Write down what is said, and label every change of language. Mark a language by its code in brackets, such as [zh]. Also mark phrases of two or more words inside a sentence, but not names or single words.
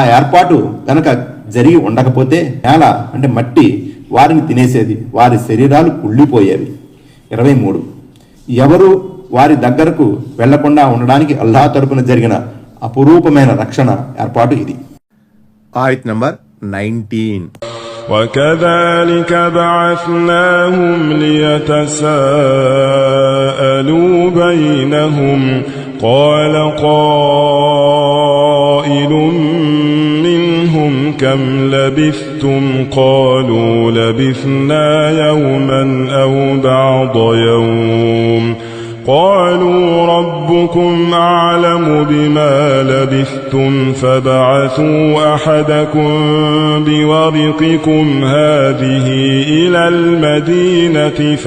[te] ఆ ఏర్పాటు గనక జరిగి ఉండకపోతే నేల అంటే మట్టి వారిని తినేసేది, వారి శరీరాలు కుళ్ళిపోయేవి. 23 ఎవరు వారి దగ్గరకు వెళ్లకుండా ఉండడానికి అల్లాహ్ తరపున జరిగిన అపురూపమైన రక్షణ ఏర్పాటు ఇది. ఆయత్ నంబర్ 19. [ar] وكذلك بعثناهم ليتساءلوا بينهم قال قائل منهم كم لبثتم قالوا لبثنا يوما أو بعض يوم قالوا ربكم أعلم بما لبثتم فابعثوا أحدكم بورقكم هذه إلى المدينة